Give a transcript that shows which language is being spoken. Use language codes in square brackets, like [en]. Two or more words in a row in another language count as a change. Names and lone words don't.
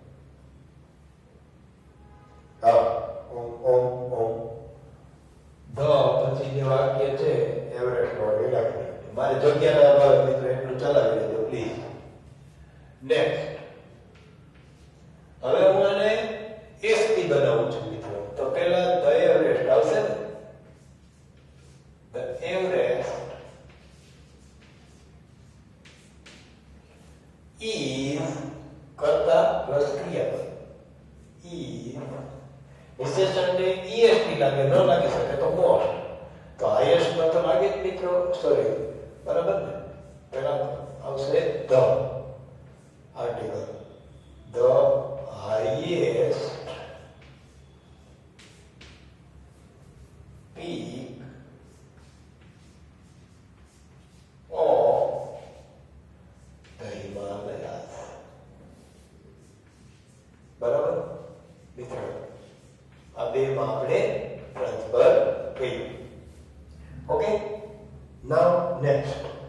[gu] હા, ઓમ ઓમ ઓમ ધ પછી જે વાક્ય છે એવરેસ્ટ નો એ રાખી. મારે જગ્યાના અભાવે મિત્રો એટલું ચલાવી લેજો પ્લીઝ. નેક્સ્ટ, હવે હું આને s થી બનાવું છું મિત્રો. તો પહેલા ધ એવરેસ્ટ આવશે ને. [en] The Everest is [gu] કરતા પ્લસ ક્રિયાપદ is વિશેષણને est લાગે, ન લાગી શકે તો મોર. તો highest માં તો લાગે જ મિત્રો. સોરી, બરાબર ને. પહેલા આવશે [en] the article. The highest peak [gu] બરાબર મિત્રો. આ બે માં આપણે ટ્રાન્સફર કર્યું. [en] okay, now next.